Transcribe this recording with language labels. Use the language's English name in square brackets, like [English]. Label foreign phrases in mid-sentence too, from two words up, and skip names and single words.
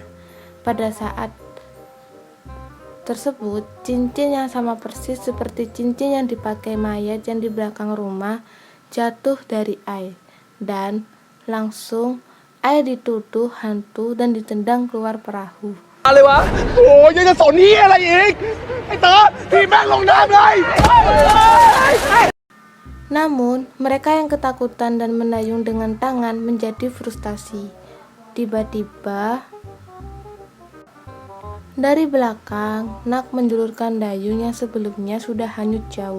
[Indonesian] Pada saat tersebut, cincin yang sama persis seperti cincin yang dipakai mayat yang di belakang rumah jatuh dari air, dan langsung air dituduh hantu dan ditendang keluar perahu. [Thai] อะไรวะ โอ้ยยังจะสนเหี้ยอะไรอีก ไอ้เต๋อทีแม่งลงน้ำเลย [Indonesian] Namun, mereka yang ketakutan dan mendayung dengan tangan menjadi frustasi. Tiba-tiba, dari belakang, Nak menjulurkan dayung yang sebelumnya sudah hanyut jauh.